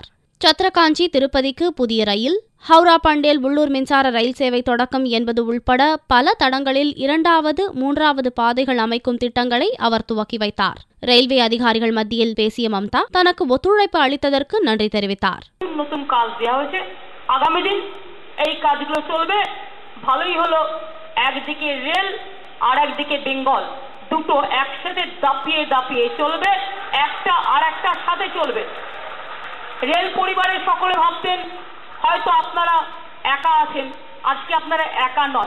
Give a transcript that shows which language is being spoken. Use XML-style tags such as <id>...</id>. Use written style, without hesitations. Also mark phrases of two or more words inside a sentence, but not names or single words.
<ta>சத்ரகாஞ்சி திருப்பதிக்கு புதிய ரயில், ஹவுரா பண்டேல் உள்ளூர் மின்சார ரயில் சேவை தொடக்கம் என்பது உள்பட பல தடங்களில் 2வது, 3வது பாதைகள் அமைக்கும் திட்டங்களை அவர் துவக்கி வைத்தார். ரயில்வே அதிகாரிகள் மத்தியில் பேசிய மம்தா தனக்கு ஒத்துழைப்பு அளித்ததற்கு நன்றி தெரிவித்தார்.</ta> <bn>আর একদিকে বেঙ্গল, দুটো একসাথে দাপিয়ে দাপিয়ে চলবে, একটা আর একটার সাথে চলবে। রেল পরিবারের সকলে ভাবতেন হয়তো আপনারা একা আছেন, আজকে আপনারা একা নয়।</bn>